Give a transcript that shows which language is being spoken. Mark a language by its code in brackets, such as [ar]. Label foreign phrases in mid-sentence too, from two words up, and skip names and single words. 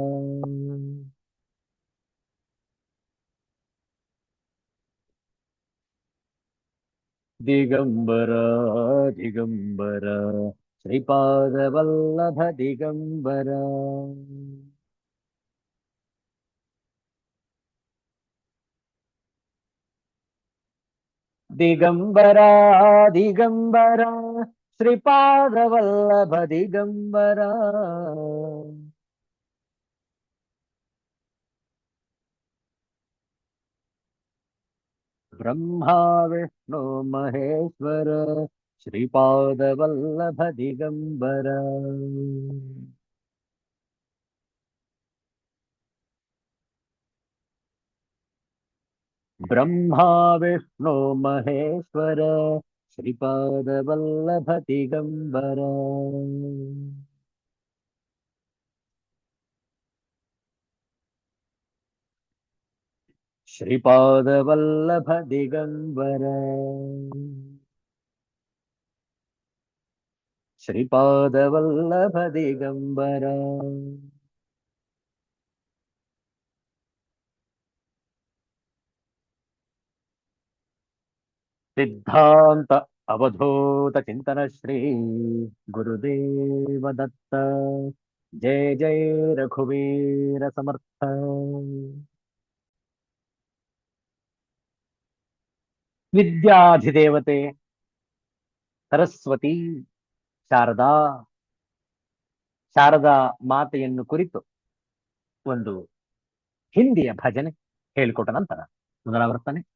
[mr] दिगंबर दिगंबर श्रीपादवल्लभ दिगंबर दिगंबर दिगंबर श्रीपादवल्लभ दिगंबर ब्रह्मा विष्णु महेश्वर श्रीपादवल्लभ दिगंबर ब्रह्मा विष्णु महेश्वर श्रीपादवल्लभ दिगंबर श्रीपादवल्लभ दिगंबर श्रीपादवल्लभ दिगंबर सिद्धांत अवधूत चिंतन श्री गुरुदेव दत्त। जय जय रघुवीर समर्थ। [kn] ವಿದ್ಯಾಧಿದೇವತೆ ಸರಸ್ವತಿ ಶಾರದಾ ಶಾರದಾ ಮಾತೆಯನ್ನು ಕುರಿತು ಒಂದು ಹಿಂದಿಯ ಭಜನೆ ಹೇಳಿಕೊಟ್ಟ ನಂತರ ಪುನರಾವರ್ತನೆ.